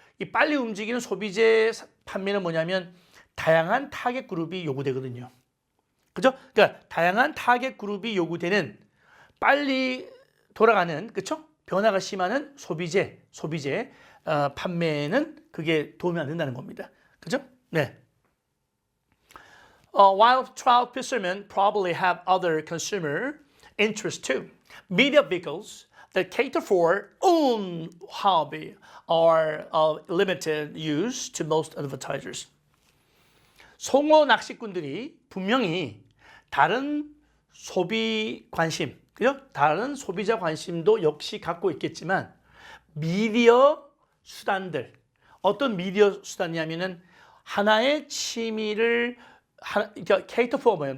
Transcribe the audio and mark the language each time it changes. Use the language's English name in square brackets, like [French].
[Korean] 이 빨리 움직이는 소비재 판매는 뭐냐면 다양한 타겟 그룹이 요구되거든요. 그죠? 그러니까 다양한 타겟 그룹이 요구되는 빨리 돌아가는 그렇죠? 변화가 심한 소비재 판매는 그게 도움이 안 된다는 겁니다. 그죠? 네. [English] While trout fishermen probably have other consumer interests too, media vehicles that cater for own hobby are of limited use to most advertisers. [Korean] 송어 낚시꾼들이 분명히 다른 소비 관심, 그죠? 다른 소비자 관심도 역시 갖고 있겠지만 미디어 수단들, 어떤 미디어 수단이냐면은 하나의 취미를 [English] cater for [Korean] 뭐예요?